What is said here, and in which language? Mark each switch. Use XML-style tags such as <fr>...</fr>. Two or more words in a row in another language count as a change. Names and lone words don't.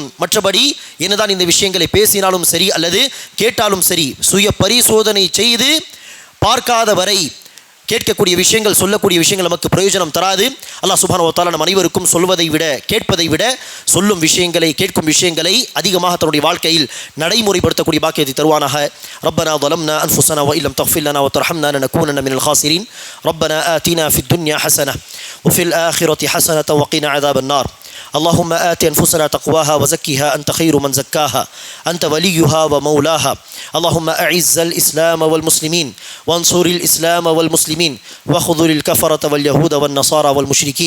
<ta>மற்றபடி என்னதான் இந்த விஷயங்களை பேசினாலும் சரி அல்லது கேட்டாலும் சரி, சுய பரிசோதனை செய்து பார்க்காத வரை கேட்கக்கூடிய விஷயங்கள், சொல்லக்கூடிய விஷயங்கள் நமக்கு பிரயோஜனம் தராது.</ta> <ar>الله سبحانه وتعالى</ar> <ta>நம் அனைவருக்கும் சொல்வதை விட கேட்பதை விட சொல்லும் விஷயங்களை, கேட்கும் விஷயங்களை அதிகமாக தன்னுடைய வாழ்க்கையில் நடைமுறைப்படுத்தக்கூடிய பாக்கியத்தை தருவானாக.</ta> <ar>ரப்பனா ظلمنا أنفسنا وإن لم تغفر لنا وترحمنا لنكونن من الخاسرين. ربنا آتنا في الدنيا حسنة وفي الآخرة حسنة وقنا عذاب النار. اللهم آت أنفسنا تقواها وزكها أنت خير من زكاها أنت وليها ومولاها. اللهم أعز الإسلام والمسلمين وانصر الإسلام والمسلمين واخذل الكفرة واليهود والنصارى والمشركين.</ar>